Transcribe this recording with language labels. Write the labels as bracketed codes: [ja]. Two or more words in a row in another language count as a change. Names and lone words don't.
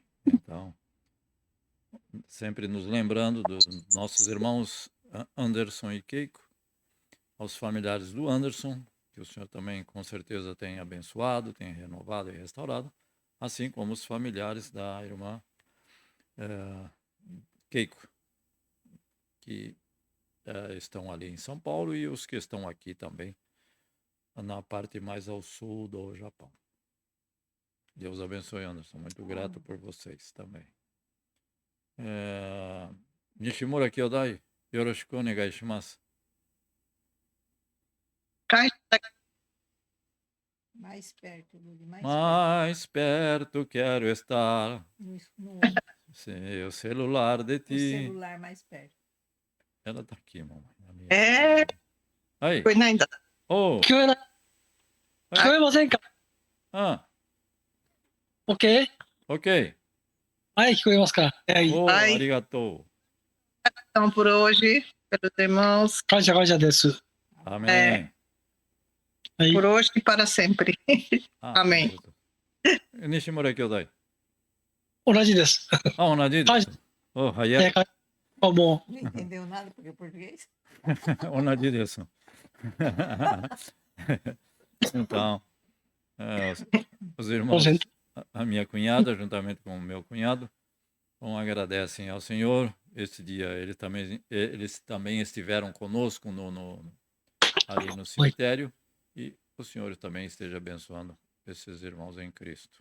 [pt] Então, sempre nos lembrando dos nossos irmãos Anderson e Keiko, aos familiares do Anderson, que o Senhor também com certeza tem abençoado, tem renovado e restaurado, assim como os familiares da irmã Keiko, que estão ali em São Paulo, e os que estão aqui também, na parte mais ao sul do Japão. Deus abençoe, Anderson. Muito grato por vocês também. [ja] 西村兄弟、よろしくお願いします. [pt] Mais perto, Luli, mais perto quero estar. Seu celular de ti. O celular mais perto. Ela tá aqui, mamãe. Aí. [ja] 聞こえないんだ。聞こえない。聞こえませんか？OK？ OK。はい、聞こえますか？はい。ありがとう。 [pt] Então, por hoje, pelos irmãos. [ja] 感謝です。 [pt] Amém. Por hoje e para sempre. Amém. [ja] 西村兄弟. 同じです。同じです。早い。 [pt] Não entendeu nada porque é português? [ja] 同じです。 [pt] Então, os irmãos, a minha cunhada, juntamente com o meu cunhado, agradecem ao Senhor. Este dia eles também estiveram conosco ali no cemitério, e o Senhor também esteja abençoando esses irmãos em Cristo.